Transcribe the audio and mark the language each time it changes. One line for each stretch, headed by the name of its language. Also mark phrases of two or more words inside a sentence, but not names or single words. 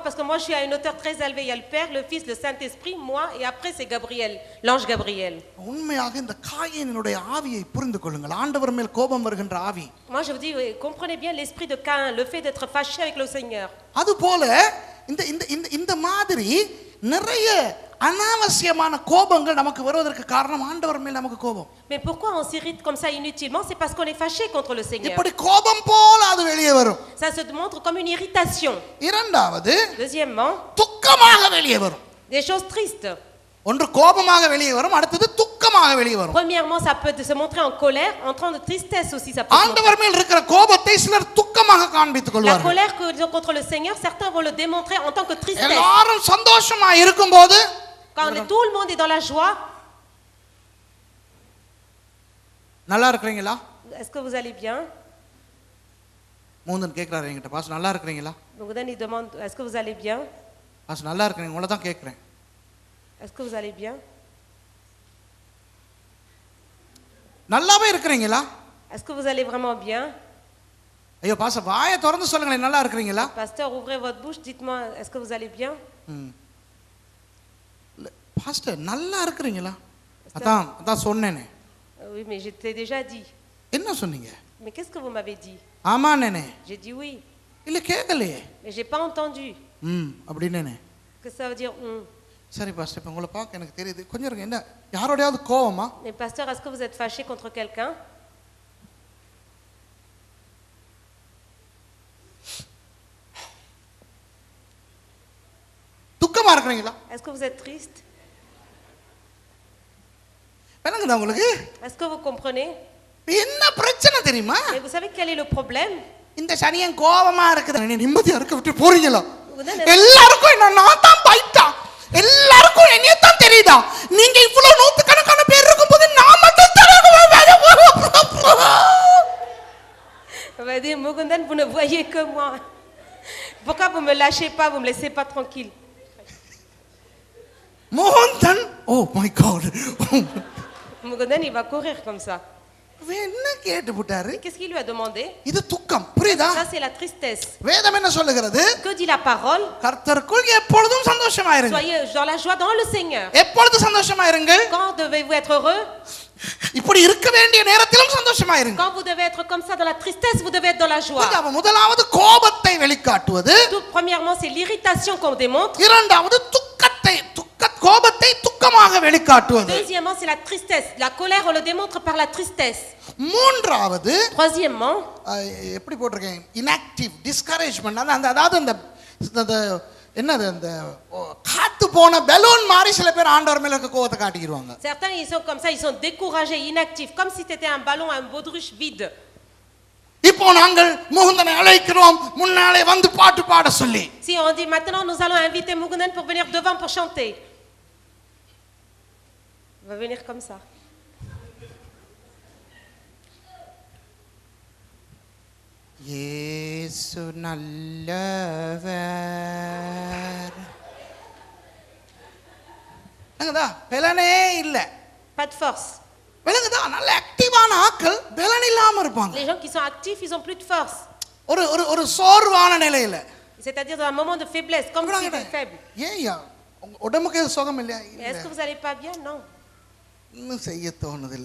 French: Parce que moi, je suis à une hauteur très élevée. Il y a le Père, le Fils, le Saint-Esprit, moi, et après, c'est Gabriel, l'ange Gabriel.
Tamil: உண்மையாக இந்த காயீனுடைய ஆவியை புரிந்து கொள்ளுங்கள். ஆண்டவர் மேல் கோபம் வருகின்ற ஆவி.
French: Moi, je vous dis, comprenez bien l'esprit de Caïn, le fait d'être fâché avec le Seigneur.
Tamil: அது போல இந்த இந்த இந்த இந்த மாதிரி நிறைய அனாவசியமான கோபங்கள் நமக்கு வருவதற்கு காரணம் ஆண்டவர் மேல் நமக்கு கோபம்.
French: Mais pourquoi on s'irrite comme ça inutilement? C'est parce qu'on est fâché contre le Seigneur.
Tamil: இப்படி கோபம் போல அது வெளியே வரும்.
French: Ça se montre comme une irritation.
Tamil: இரண்டாவது,
French: Deuxièmement,
Tamil: துக்கமாக வெளியே வரும்.
French: des choses tristes.
Tamil: ஒன்று கோபமாக வெளியே வரும், அடுத்தது துக்கமாக வெளியே வரும்.
French: Premièrement, ça peut se montrer en colère, en train de tristesse aussi, ça peut se montrer.
Tamil: ஆண்டவர் மேல் இருக்கிற கோபத்தை சிலர் துக்கமாக காண்பித்துக்
French: La
Tamil: கொள்வார்கள்.
French: colère qu'ils ont contre le Seigneur, certains vont le démontrer en tant que tristesse.
Tamil: எல்லாரும் சந்தோஷமா இருக்கும்போது,
French: Quand tout le monde est dans la joie,
Tamil: நல்லா இருக்கிறீங்களா?
French: est-ce que vous allez bien?
Tamil: மூந்தன் கேட்கிறாரு என்கிட்ட, பாஸ் நல்லா இருக்கிறீங்களா?
French: Mugundan, il demande, est-ce que vous allez bien?
Tamil: பாஸ் நல்லா இருக்கிறீங்க, உங்களை தான் கேட்கிறேன்.
French: Est-ce que vous allez bien?
Tamil: நல்லாவே இருக்கிறீங்களா?
French: Est-ce que vous allez vraiment bien?
Tamil: ஐயோ பாஸ் வாயை திறந்து சொல்லுங்களேன், நல்லா இருக்கிறீங்களா?
French: Pasteur, ouvrez votre bouche, dites-moi, est-ce que vous allez bien?
Tamil: பாஸ்டர் நல்லா இருக்கிறீங்களா? அதான் அதான் சொன்னேனே.
French: Oui, mais je t'ai déjà dit.
Tamil: என்ன சொன்னீங்க?
French: Mais qu'est-ce que vous m'avez dit?
Tamil: ஆமா நேனே.
French: J'ai dit oui.
Tamil: இல்ல கேட்கலையே.
French: Mais j'ai pas entendu.
Tamil: அப்படின்னு.
French: Que ça veut dire
Tamil: சரி பாஸ்டர், இப்போ உங்களை பார்க்க எனக்கு தெரியுது. கொஞ்சம் இருங்க, என்ன யாரோடையாவது கோவமா?
French: Mais pasteur, est-ce que vous êtes fâché contre quelqu'un?
Tamil: துக்கமா இருக்கிறீங்களா?
French: Est-ce que vous êtes triste?
Tamil: என்னங்கடா உங்களுக்கு?
French: Est-ce que vous comprenez?
Tamil: என்ன பிரச்சனை தெரியுமா?
French: Mais vous savez quel est le problème?
Tamil: இந்த சனியன் கோவமா இருக்குது. நீ நிம்மதியா இருக்க விட்டு போறீங்களா? எல்லாருக்கும் என்ன நான் தான் பைட்டா, எல்லாருக்கும் என்னைய தான் தெரியுதா? நீங்க இவ்வளவு நூத்துக்கணக்கான பேர் இருக்கும்போது நான் மட்டும்
French: On va dire, Mugundan, vous ne voyez que moi. Pourquoi vous me lâchez pas, vous me laissez pas tranquille?
Tamil: மோகன்,
English: oh my god.
French: Mugundan, il va courir comme ça.
Tamil: என்ன கேட்டு போட்டாரு?
French: Qu'est-ce qu'il lui a demandé?
Tamil: இது துக்கம், புரியுதா?
French: Ça c'est la tristesse.
Tamil: வேதம் என்ன சொல்லுகிறது?
French: Que dit la parole?
Tamil: கர்த்தருக்குள் எப்பொழுதும் சந்தோஷமா இருங்க.
French: Soyez dans la joie dans le Seigneur.
Tamil: எப்பொழுது சந்தோஷமா இருங்கள்?
French: Quand devez-vous être heureux?
Tamil: இப்படி இருக்க வேண்டிய நேரத்திலும் சந்தோஷமா இருங்க.
French: Quand vous devez être comme ça dans la tristesse, vous devez être dans la joie.
Tamil: அப்ப முதலாவது கோபத்தை வெளிக்காட்டுவது,
French: Tout premièrement, c'est l'irritation qu'on démontre.
Tamil: இரண்டாவது கோபத்தை துக்கமாக வெளிக்காட்டுவது.
French: Deuxièmement, c'est la tristesse. La colère, on le démontre par la tristesse.
Tamil: மூன்றாவது,
French: Troisièmement,
Tamil: எப்படி போட்டிருக்கேன்,
English: inactive discouragement.
Tamil: அதாவது அந்த என்னது, அந்த காத்து போன பலூன் மாதிரி சில பேர் ஆண்டவர் மேல இருக்க கோபத்தை காட்டிடுவாங்க.
French: certains ils sont comme ça, ils sont découragés, inactifs, comme si c'était un ballon, un baudruche vide.
Tamil: இப்போ நாங்கள் முகுந்தனை அழைக்கிறோம் முன்னாலே வந்து பாட்டு பாட சொல்லி.
French: Si on dit maintenant nous allons inviter Mugunan pour venir devant pour chanter. Il va venir comme ça.
Tamil: இயேசு நல்லவர். என்னங்கடா பலனே இல்ல.
French: Pas de force.
Tamil: விலங்குதா, நல்ல ஆக்டிவான ஆட்கள் பலன் இல்லாம இருப்பாங்க.
French: Les gens qui sont actifs, ils ont plus de force.
Tamil: ஒரு சோர்வான நிலையில.
French: C'est-à-dire dans un moment de faiblesse, comme si vous êtes faible.
Tamil: ஏய்யா உடம்புக்கு சுகம் இல்லையா?
French: Est-ce que vous allez pas bien? Non.
Tamil: இன்னும் செய்ய தோணுதில்லை.